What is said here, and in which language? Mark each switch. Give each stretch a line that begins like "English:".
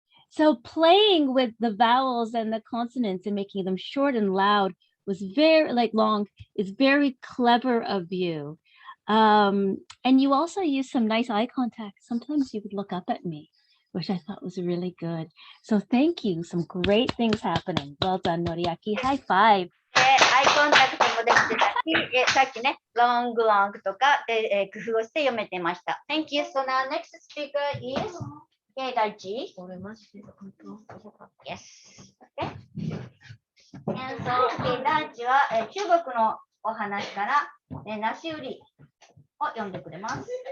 English: So playing with the vowels and the consonants and making them short and loud was very long, is very clever of you. And you also used some nice eye contact. Sometimes you would look up at me, which I thought was really good. So thank you. Some great things happening. Well done, Noriaki. High five.
Japanese: アイコンタクトもできてたし、さっきね、ロングロングとかで、工夫をして読めてました。
English: Thank you. So now next speaker is Daichi. Yes. Okay. And so,
Japanese: ダイチは中国のお話から梨売りを読んでくれます。